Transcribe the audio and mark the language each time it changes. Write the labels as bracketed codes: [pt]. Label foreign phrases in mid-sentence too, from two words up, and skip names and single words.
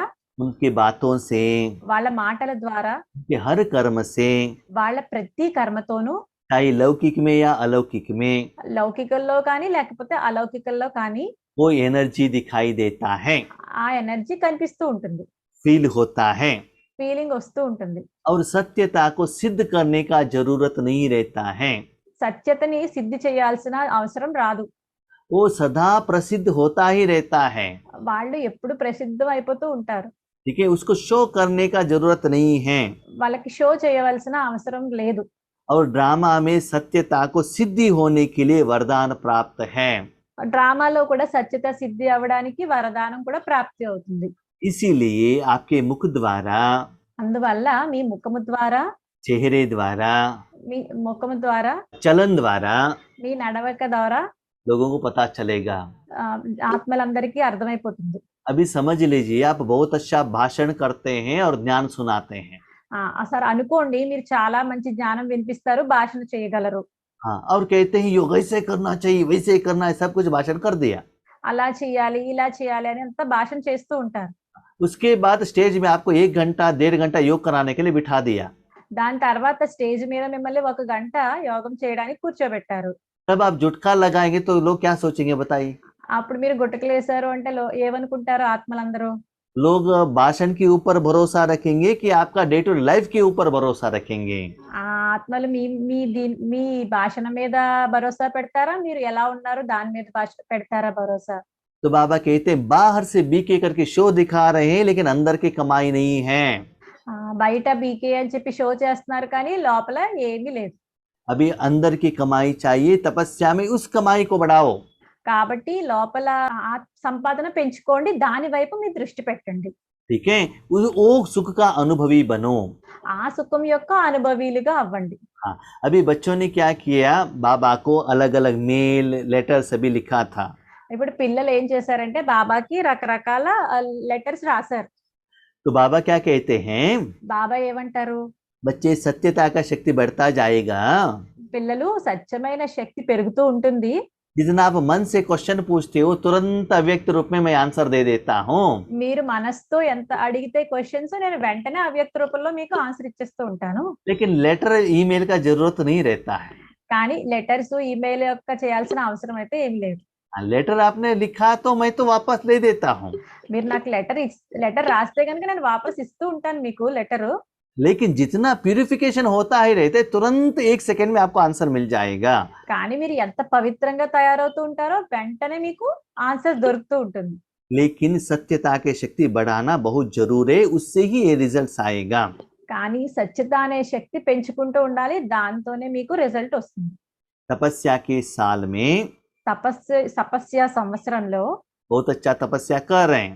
[hi] उनके बातों से, [te] వాళ్ళ మాటల ద్వారా, [hi] उनके हर कर्म से, [te] వాళ్ళ ప్రతి కర్మతోనూ, [hi] चाहे लौकिक में या अलौकिक में, [te] లౌకికల్లో కానీ లేకపోతే అలౌకికల్లో కానీ [hi] वो एनर्जी दिखाई देता है, [te] ఆ ఎనర్జీ కనిపిస్తూ ఉంటుంది, [hi] फील होता है। [te] ఫీలింగ్ వస్తూ ఉంటుంది. [hi] और सत्यता को सिद्ध करने का जरूरत नहीं रहता है, [te] సత్యతని సిద్ధి చేయాల్సిన అవసరం రాదు, [hi] वो सदा प्रसिद्ध होता ही रहता है। [te] వాళ్ళు ఎప్పుడు ప్రసిద్ధం అయిపోతూ ఉంటారు. [hi] ठीक है, उसको शो करने का जरूरत नहीं है। [te] వాళ్ళకి షో చేయవలసిన అవసరం లేదు. [hi] और ड्रामा में सत्यता को सिद्धि होने के लिए वरदान प्राप्त है। [te] డ్రామాలో కూడా సత్యత సిద్ధి అవ్వడానికి వరదానం కూడా ప్రాప్తి అవుతుంది. [hi] इसीलिए आपके मुख द्वारा, [te] అందువల్ల మీ ముఖము ద్వారా, [hi] चेहरे द्वारा, [te] మీ ముఖము ద్వారా, [hi] चलन द्वारा [te] మీ నడవక ద్వారా [hi] लोगों को पता चलेगा। [te] ఆత్మలందరికీ అర్థమైపోతుంది. [hi] अभी समझ लीजिए, आप बहुत अच्छा भाषण करते हैं और ज्ञान सुनाते हैं। [te] అసలు అనుకోండి, మీరు చాలా మంచి జ్ఞానం వినిపిస్తారు, భాషణ చేయగలరు. [hi] हाँ, और कहते हैं योग ऐसे करना चाहिए, वैसे करना है, सब कुछ भाषण कर दिया। [te] అలా చేయాలి, ఇలా చేయాలి అని అంతా భాషణ చేస్తూ ఉంటారు. [hi] उसके बाद स्टेज में आपको 1 घंटा 1.5 घंटा योग कराने के लिए बिठा दिया। [te] దాని తర్వాత స్టేజ్ మీద మిమ్మల్ని 1 గంట యోగం చేయడానికి కూర్చోబెట్టారు. [hi] तब आप जुटका लगाएंगे तो लोग क्या सोचेंगे बताइए? [te] అప్పుడు మీరు గుట్టకలేసారు అంటే ఏమనుకుంటారు ఆత్మలందరూ? [hi] लोग भाषण के ऊपर भरोसा रखेंगे कि आपका [en] day to life [hi] के ऊपर भरोसा रखेंगे? [te] ఆ ఆత్మలు మీ భాషణ మీద భరోసా పెడతారా, మీరు ఎలా ఉన్నారు దాని మీద పెడతారా భరోసా? [hi] तो बाबा कहते हैं बाहर से बीके करके शो दिखा रहे हैं लेकिन अंदर की कमाई नहीं है। [te] బయట బీకే అని చెప్పి షో చేస్తున్నారు కానీ లోపల ఏమీ లేదు. [hi] अभी अंदर की कमाई चाहिए, तपस्या में उस कमाई को बढ़ाओ। [te] కాబట్టి లోపల సంపాదన పెంచుకోండి, దాని వైపు మీ దృష్టి పెట్టండి. [hi] ठीक है, वो सुख का अनुभवी बनो। [te] ఆ సుఖం యొక్క అనుభవీలుగా అవ్వండి. [hi] हाँ, अभी बच्चों ने क्या किया, बाबा को अलग अलग [en] mail letter [hi] सभी लिखा था। [te] ఇప్పుడు పిల్లలు ఏం చేశారంటే బాబాకి రకరకాల లెటర్స్ రాశారు. [hi] तो बाबा क्या कहते हैं, [te] బాబా ఏమంటారు? [hi] बच्चे सत्यता का शक्ति बढ़ता जाएगा। [te] పిల్లలు సత్యమైన శక్తి పెరుగుతూ ఉంటుంది. [hi] जितना आप मन से क्वेश्चन पूछते हो तुरंत अव्यक्त रूप में मैं आंसर दे देता हूँ। [te] మీరు మనసుతో ఎంత అడిగితే క్వశ్చన్స్ నేను వెంటనే అవ్యక్త రూపంలో మీకు ఆన్సర్ ఇచ్చేస్తూ ఉంటాను. [hi] लेकिन [en] letter email [hi] का जरूरत नहीं रहता है। [te] కానీ [en] letters email [te] యొక్క చేయాల్సిన అవసరం అయితే ఏం లేదు. [hi] लेटर आपने लिखा तो मैं तो वापस ले देता हूँ, [te] మీరు నాకు లెటర్ రాస్తే కనుక నేను వాపస్ ఇస్తూ ఉంటాను మీకు లెటరు. [hi] लेकिन जितना प्यूरिफिकेशन होता ही रहते तुरंत 1 सेकंड में आपको आंसर मिल जाएगा। [te] కానీ మీరు ఎంత పవిత్రంగా తయారవుతూ ఉంటారో వెంటనే మీకు ఆన్సర్ దొరుకుతూ ఉంటుంది. [hi] लेकिन सत्यता की शक्ति बढ़ाना बहुत जरूरी है, उससे ही ये रिजल्ट्स आएगा। [te] కానీ సత్యత అనే శక్తి పెంచుకుంటూ ఉండాలి, దాంతోనే మీకు రిజల్ట్ వస్తుంది. [hi] तपस्या के साल में [te] తపస్య సంవత్సరంలో [hi] बहुत अच्छा तपस्या कर रहे हैं,